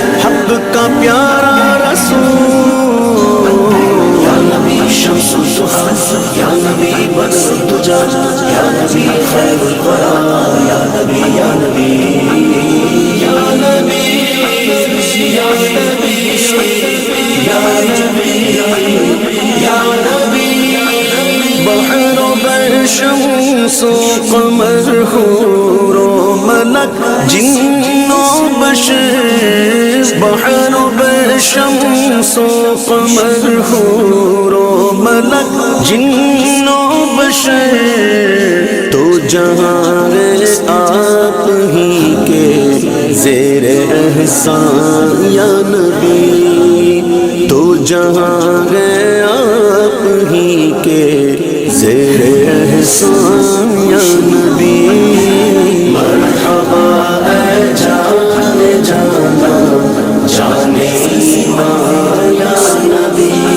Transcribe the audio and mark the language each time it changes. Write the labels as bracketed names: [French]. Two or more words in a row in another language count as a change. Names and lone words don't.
[Urdu] حق کا پیارا رسول [Arabic] یا نبی شمس الضحی یا نبی بدر الدجى یا نبی خیر الورى یا نبی [Urdu] یا نبی یا نبی یا نبی یا نبی یا نبی بحر و بر شمس و قمر حور و ملک جن و بشر بحر و بر شمس و قمر حور و ملک جن و بشر تو جہاں آپ ہی کے زیر احسان یا نبی، تو جہاں ہے آپ ہی کے زیر احسان یا نبی، مرحبا اے جان جانا جانے ایمان یا نبی،